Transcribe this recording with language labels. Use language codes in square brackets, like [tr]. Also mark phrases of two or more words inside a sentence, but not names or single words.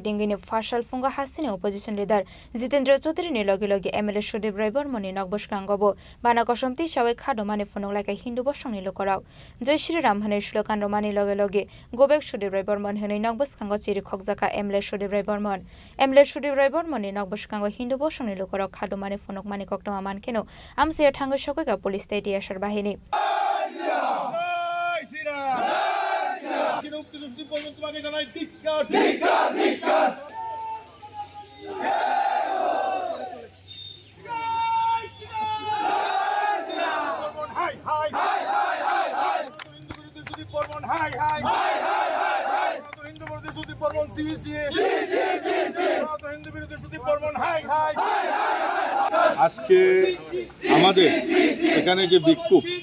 [trp] डिंगिनि फार्साल फुंगा हास्तिनि [en] opposition leader [trp] जितेन्द्र चौधरीनि लगे लगे एमएलए सुदीप राय बर्मननि नगबस्कांगबो बाना कसमति सावै खाडमानि फुनुकलायका हिन्दू बसंनि लोकराव [hi] जय श्रीराम [trp] हनै श्लोकान रमानि लगे लगे गोबेक सुदीप राय बर्मन हनै नगबस्कांग चिरि खगजाका एमएलए सुदीप राय बर्मननि नगबस्कांग हिन्दू बसंनि लोकराव खाडमानि फुनुकमानि कक्टमा मानखेनो आमसिया थांगै सकैका पुलिस तैति आसार बाहिनी [bn] তোমাকে জানাই ধিক্কার ধিক্কার ধিক্কার হাই হাই হাই হাই হাই হাই হিন্দু বিরোধী সুদীপ বর্মন হাই হাই হাই হাই হাই হাই হিন্দু বিরোধী সুদীপ বর্মন সি সি সি সি সি হিন্দু বিরোধী সুদীপ বর্মন হাই হাই হাই হাই আজকে আমাদের এখানে যে বিক্ষোভ